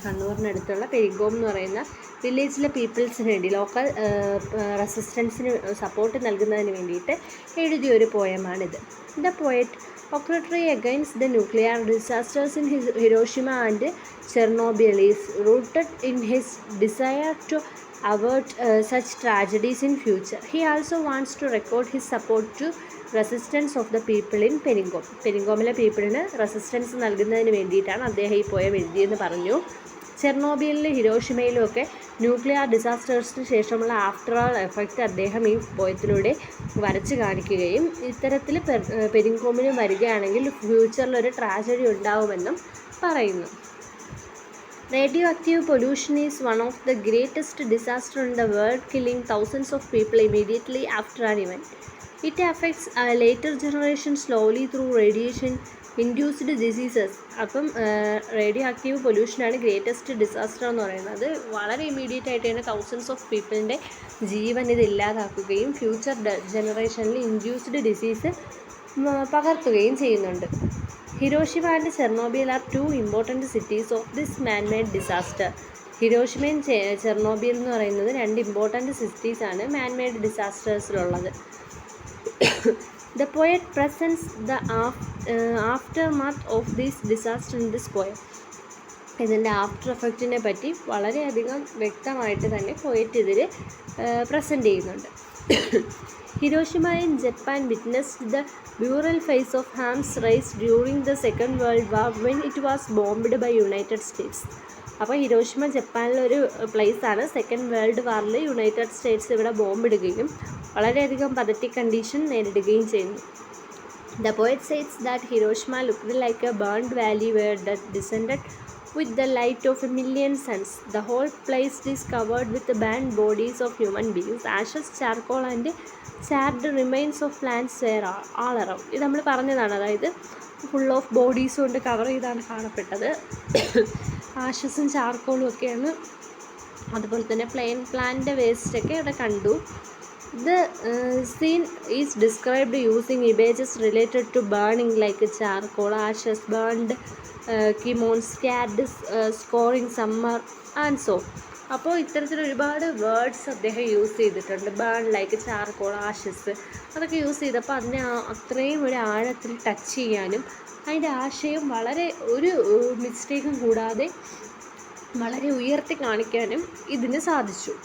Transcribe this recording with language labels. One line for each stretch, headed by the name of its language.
Malayalam: കണ്ണൂരിനടുത്തുള്ള പെരിഗോം എന്ന് പറയുന്ന വില്ലേജിലെ പീപ്പിൾസിന് വേണ്ടി ലോക്കൽ റെസിസ്റ്റൻസിന് സപ്പോർട്ട് നൽകുന്നതിന് വേണ്ടിയിട്ട് എഴുതിയൊരു പോയമാണിത്.
English: The poet Octroi against the nuclear disasters in Hiroshima and Chernobyl is rooted in his desire to avert such tragedies in future. He also wants to record his support to resistance of the people in Peringome.
Malayalam: പെരിങ്കോമിലെ പീപ്പിളിന് resistance നൽകുന്നതിന് വേണ്ടിയിട്ടാണ് അദ്ദേഹം ഈ poem എഴുതിയെന്ന് പറഞ്ഞു. ചെർണോബിലിലും ഹിരോഷിമയിലും ഒക്കെ nuclear ഡിസാസ്റ്റേഴ്സിന് ശേഷമുള്ള after all effect അദ്ദേഹം ഈ പോയത്തിലൂടെ വരച്ച് കാണിക്കുകയും ഇത്തരത്തിൽ പെരിങ്കോമിന് വരികയാണെങ്കിൽ ഫ്യൂച്ചറിൽ ഒരു ട്രാജഡി ഉണ്ടാവുമെന്നും പറയുന്നു.
English: Radioactive pollution is one of the greatest disasters in the world, killing thousands of people immediately after an event. It affects later generations slowly through radiation-induced diseases.
Malayalam: അപ്പം റേഡിയോ ആക്റ്റീവ് പൊല്യൂഷനാണ് ഗ്രേറ്റസ്റ്റ് ഡിസാസ്റ്റർ എന്ന് പറയുന്നത്. വളരെ immediate ആയിട്ട് തന്നെ thousands of പീപ്പിളിൻ്റെ ജീവൻ ഇത് ഇല്ലാതാക്കുകയും future ജനറേഷനിൽ induced disease പകർത്തുകയും ചെയ്യുന്നുണ്ട്.
English: Hiroshima and Chernobyl are two important cities of this manmade disaster.
Malayalam: ഹിരോഷിമയും Chernobyl എന്ന് പറയുന്നത് രണ്ട് important സിറ്റീസാണ് man-made ഡിസാസ്റ്റേഴ്സിലുള്ളത്.
English: The poet presents the aftermath of this disaster in this poem.
Malayalam: ഇതിൻ്റെ ആഫ്റ്റർ എഫക്റ്റിനെ പറ്റി വളരെയധികം വ്യക്തമായിട്ട് തന്നെ പോയറ്റ് ഇതിൽ പ്രസൻറ്റ് ചെയ്യുന്നുണ്ട്.
English: Hiroshima in Japan witnessed the brutal phase of arms race during the Second World War when it was bombed by United States.
Malayalam: അപ്പോൾ Hiroshima ജപ്പാനിലൊരു പ്ലേസാണ്. Second world വാറിൽ United States ഇവിടെ ബോംബിടുകയും വളരെയധികം പതറ്റിക് കണ്ടീഷൻ നേരിടുകയും ചെയ്യുന്നു.
English: The poet says that Hiroshima looked like a burned valley where death descended with the light of a million suns. The whole place is covered with the burned bodies of human beings. Ashes, charcoal and charred remains of plants were all around.
Malayalam: ഇത് നമ്മൾ പറഞ്ഞതാണ്, അതായത്
English: full of bodies
Malayalam: കൊണ്ട് cover ചെയ്താണ് കാണപ്പെട്ടത്. ആഷസും ചാർക്കോളും ഒക്കെയാണ്. അതുപോലെ തന്നെ plant വേസ്റ്റൊക്കെ ഇവിടെ കണ്ടു.
English: The scene is described using images related to burning like charcoal, ashes, burned kimonos, scared, scoring summer and so.
Malayalam: അപ്പോൾ ഇത്തരത്തിൽ ഒരുപാട് വേർഡ്സ് അദ്ദേഹം യൂസ് ചെയ്തിട്ടുണ്ട്.
English: burn like charcoal,
Malayalam: ആഷസ്, അതൊക്കെ യൂസ് ചെയ്തപ്പോൾ അതിനെ അത്രയും ഒരു ആഴത്തിൽ ടച്ച് ചെയ്യാനും അതിൻ്റെ ആശയം വളരെ ഒരു മിസ്റ്റേക്കും കൂടാതെ വളരെ ഉയർത്തി കാണിക്കാനും ഇതിന് സാധിച്ചു.